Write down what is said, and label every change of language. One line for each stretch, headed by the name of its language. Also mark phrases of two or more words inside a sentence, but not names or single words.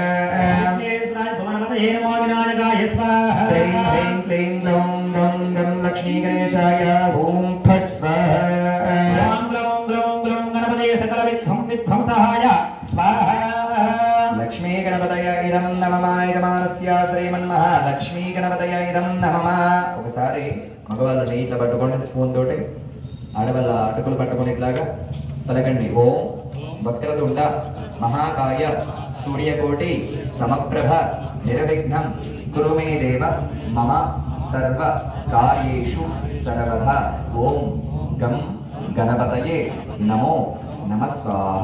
Sanskrit: विघ्नेशाय भुवनपतये नमो विनायकाय स्वाहा श्रीं ह्रीं क्लीं ग्लौं गं गं लक्ष्मीगणेशाय ॐ फट् स्वाहा ओं ग्लौं ग्लौं ग्लौं गणपतये सकलविध्वंसहाय स्वाहा लक्ष्मी गणपतय इदं नमः यजमानस्य శ్రీమన్మహాలక్ష్మీ గణపతయ ఇదం నమః
Telugu: ఒకసారి మగవాళ్ళని ఇట్లా పట్టుకోండి స్పూన్ తోటి ఆడవాళ్ళ అటుకులు పట్టుకొని ఇట్లాగా పలకండి
Sanskrit: ఓం వక్రతుండ మహాకాయ సూర్యకోటి సమప్రభ నిర్విఘ్నం కురు మే దేవ మమ సర్వ కార్యేషు సర్వదా ఓం గం గణపతయే నమో నమః స్వాహ